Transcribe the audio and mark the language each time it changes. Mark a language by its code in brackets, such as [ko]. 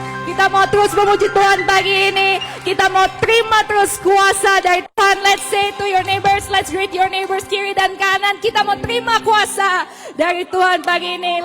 [id] Kita mau terus memuji Tuhan pagi ini. Kita mau terima terus kuasa dari Tuhan. [en] Let's say to your neighbors, let's greet your neighbors kiri dan kanan. [id] Kita mau terima kuasa dari Tuhan pagi ini.